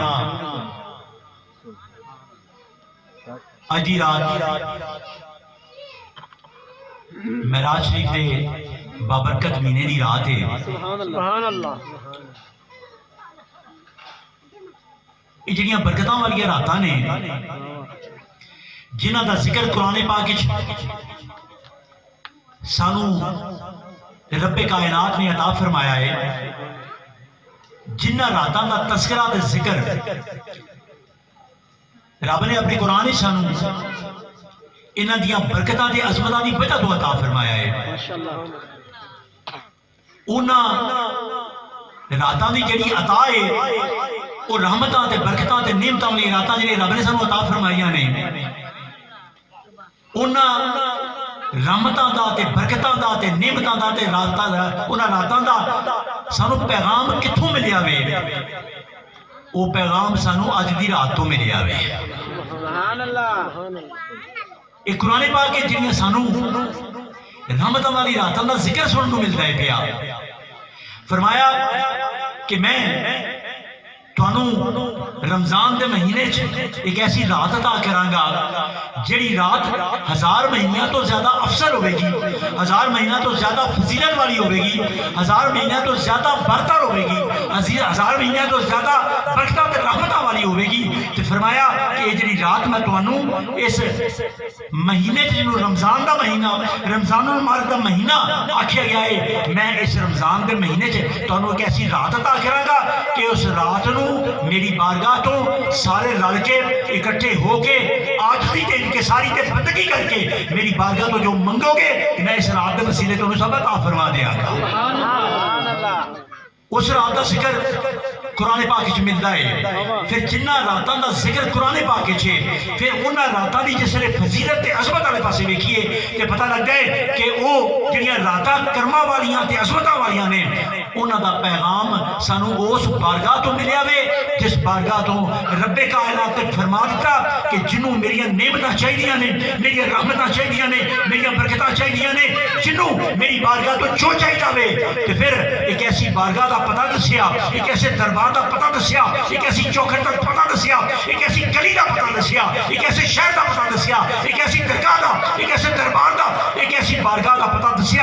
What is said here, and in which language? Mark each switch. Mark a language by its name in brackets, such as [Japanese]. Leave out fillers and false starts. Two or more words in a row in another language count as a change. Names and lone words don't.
[Punjabi] اجی رات معراج شریف دے بابرکت مہینے دی رات ہے. [Arabic] سبحان اللہ. [Punjabi] یہ جڑیاں برکتاں والی راتاں نے جنہاں دا ذکر قرآن پاک وچ سانو رب کائنات نے عطا فرمایا ہے. جنہ راتاں دا تذکرہ تے ذکر رب نے اپنے قرآن سانو انہاں دیاں برکتاں تے عظمتاں دی وجہ تو عطا فرمایا ہے. انہاں راتاں دی جڑی عطا ہے وہ رحمتاں تے برکتاں تے نعمتاں والی راتاں جڑی رب نے سانو عطا فرمائیاں نے، انہاں رحمتاں دا تے برکتاں دا تے نعمتاں دا تے انہاں راتاں دا سانو پیغام کتھوں ملیا وے؟ وہ پیغام سانو اج دی رات تو ملیا وے. [Arabic] سبحان اللہ. [Punjabi] ایک قرآن پاک کے جنہیں سانو رحمتاں والی راتاں دا ذکر سنن کو ملتا ہے پیا. فرمایا کہ میں تانوں رمضان دے مہینے ایک ایسی رات عطا کرانگا جڑی رات 1000 مہینیاں تو زیادہ افضل ہوئے گی، 1000 مہینہ تو زیادہ فضیلت والی ہوئے گی، 1000 مہینہ تو زیادہ برتر ہوئے گی، 1000 مہینہ تو زیادہ برکتاں تے رحمتاں والی ہوئے گی. تو فرمایا کہ یہ جڑی رات میں تانوں اس مہینے جنوں رمضان دا مہینہ رمضان المبارک دا مہینہ آکھیا گیا ہے، میں اس رمضان دے مہینے تانوں ایک ایسی رات عطا کرانگا کہ اس رات نو میری بارگاہ تو سارے رل کے اکٹھے ہو کے آجزی تے انکساری تے بندگی کر کے میری بارگاہ تو جو منگو گے میں اس رات دے وسیلے تو سب عطا فرما دیا گا. اس رات دا ذکر قرآن پاک وچ ملدا ہے. پھر جنہ راتاں دا ذکر قرآن پاک وچ ہے پھر انہاں راتاں دی جس نے فضیلت تے عظمت والے پاسے ویکھیے تے پتہ لگدا ہے کہ وہ جڑیاں راتاں کرما والیاں تے عظمتاں والیاں نے انہاں دا پیغام سانو اس بارگاہ تو ملیا وے جس بارگاہ تو رب کائنات نے فرما دیتا کہ جنوں میری نعمتاں چاہیے نے، میری رحمتاں چاہیے نے، میری برکتاں چاہیے نے، جنوں میری بارگاہ تو جو چاہیے وے، کہ پھر ایک ایسی بارگاہ دا پتہ دسیا، ایک ایسے دربار دا پتہ دسیا، ایک ایسی چوکھٹ دا پتہ دسیا، ایک ایسی گلی دا پتہ دسیا، ایک ایسے شہر دا پتہ دسیا، ایک ایسی درگاہ دا، ایک ایسے دربار دا، ایک ایسی بارگاہ دا پتہ دسیا۔